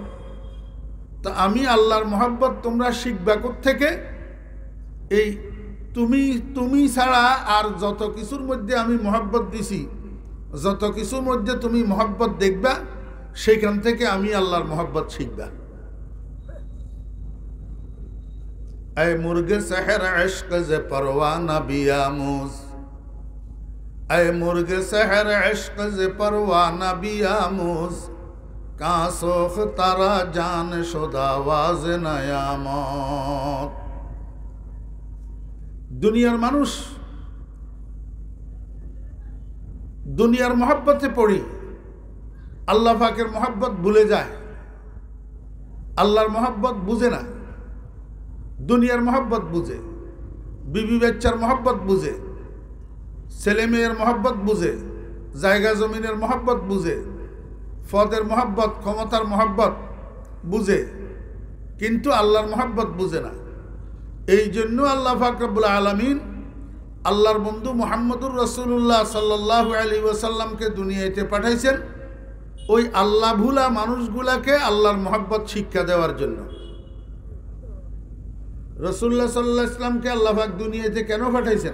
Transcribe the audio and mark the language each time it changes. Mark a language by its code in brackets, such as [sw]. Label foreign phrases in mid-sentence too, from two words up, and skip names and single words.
[bn] তা আমি আল্লাহর মহব্বত তোমরা শিখবা কোত্থেকে? এই তুমি ছাড়া আর যত কিছুর মধ্যে আমি মহব্বত দিছি, যত কিছুর মধ্যে তুমি মহব্বত দেখবা, সেইখান থেকে আমি আল্লাহর মহব্বত শিখবা। [fa] ای مرغ سحر عشق ز پروانه بیاموز، ای مرغ سحر عشق ز پروانه بیاموز، کان سوخته را جان شد آواز نیامد. [bn] দুনিয়ার মানুষ দুনিয়ার মোহব্বতে পড়ি আল্লাহ পাকের মোহব্বত ভুলে যায়, আল্লাহর মোহব্বত বুঝে না, দুনিয়ার মোহব্বত বুঝে, বিবি বাচ্চার মোহব্বত বুঝে, ছেলে মেয়ের মোহব্বত বুঝে, জায়গা জমিনের মোহব্বত বুঝে, পদের মোহব্বত ক্ষমতার মোহব্বত বুঝে, কিন্তু আল্লাহর মোহব্বত বুঝে না। এই জন্য আল্লাহ পাক [ar] رب العالمين [bn] আল্লাহর বন্ধু [ar] محمد رسول الله صلى الله عليه وسلم [bn] দুনিয়াতে পাঠাইছেন ওই আল্লাহ ভুলা মানুষগুলাকে আল্লাহর মোহব্বত শিক্ষা দেওয়ার জন্য। রাসূলুল্লাহ [ar] صلى الله عليه وسلم [bn] আল্লাহ পাক দুনিয়াতে কেন পাঠাইছেন?